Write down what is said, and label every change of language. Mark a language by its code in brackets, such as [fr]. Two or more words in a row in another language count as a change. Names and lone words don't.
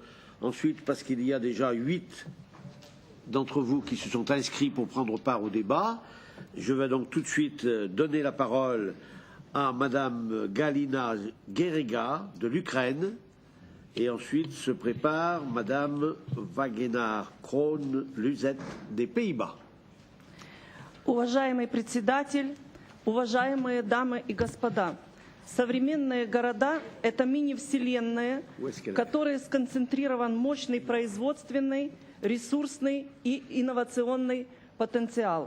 [fr] Ensuite, parce qu'il y a déjà 8 d'entre vous qui se sont inscrits pour prendre part au débat. Je vais donc tout de suite donner la parole à Madame Galina Gerega de l'Ukraine et ensuite se prépare Madame Wagenaar-Kroon-Luzet des Pays-Bas. [ru] Уважаемый председатель, уважаемые дамы и господа, современные города – это мини-вселенные, в которой сконцентрирован мощный производственный, ресурсный и инновационный потенциал.